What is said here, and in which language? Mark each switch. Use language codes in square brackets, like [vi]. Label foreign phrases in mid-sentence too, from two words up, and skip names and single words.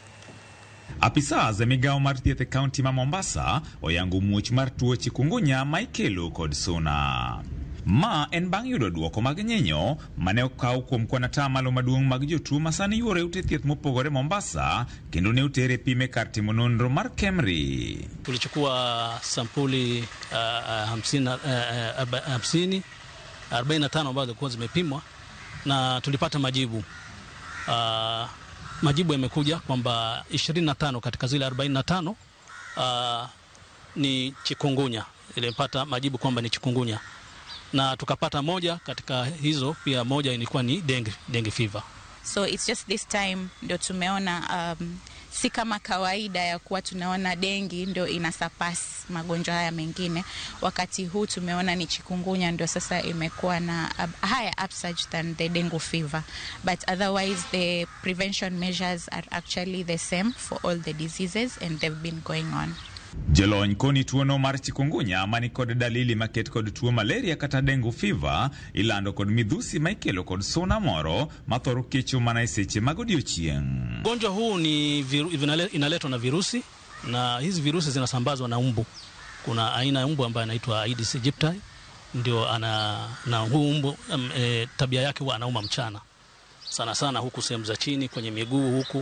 [luo] Apisa za migao mar thieth e kaunti ma Mombasa oyango muoch mar tuo chikungunya ma ikelo kod suna. Ma en bang' yudo duoko mag nyenyo mane okaw kuom kwan atamalo maduong' mag jotuo ma sani yuore ute thieth mopogore Mombasa kendo ne utere pime kar timo nonro mar KEMRI. [sw] Tulichukua sampuli 45 ambazo zilikuwa zimepimwa na tulipata majibu. Majibu yamekuja kwamba 25 katika zile 45 ni chikungunya. Ilipata majibu kwamba ni chikungunya. Na tukapata moja katika hizo, pia moja ilikuwa ni [en] dengue fever. So it's just this time [sw] ndio tumeona si kama kawaida ya kuwa tunaona dengue ndio inasurpass magonjwa haya mengine. Wakati huu tumeona ni chikungunya ndio sasa imekuwa na [en] higher upsurge than the dengue fever. But otherwise the prevention measures are actually the same for all the diseases and they've been going on. [luo] Jelony koni tuono mar chikungunya mani kod dalili maket kod tuo malaria kata [en] dengue fever [luo] ilando kod midhusi ma ikelo kod suna moro mathoro kecho mana e seche mag odiochieng'. [sw] Ugonjwa huu ni inaletwa na virusi, na hizi virusi zinasambazwa na mbu. Kuna aina ya mbu ambaye anaitwa Aedes aegypti, ndio na huu mbu tabia yake huwa anauma mchana. Sana sana huku sehemu za chini kwenye miguu huku.